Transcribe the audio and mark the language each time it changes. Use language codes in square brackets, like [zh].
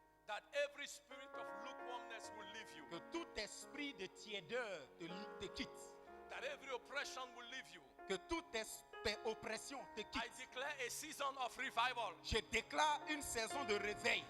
[en] That every spirit of lukewarmness will leave you. [fr] Que tout esprit de tiédeur te quitte. [en] That every oppression will leave you. [fr] Que toute oppression te [en] I [fr] quitte. [en] declare a season of revival. [fr] Je déclare une saison de réveil.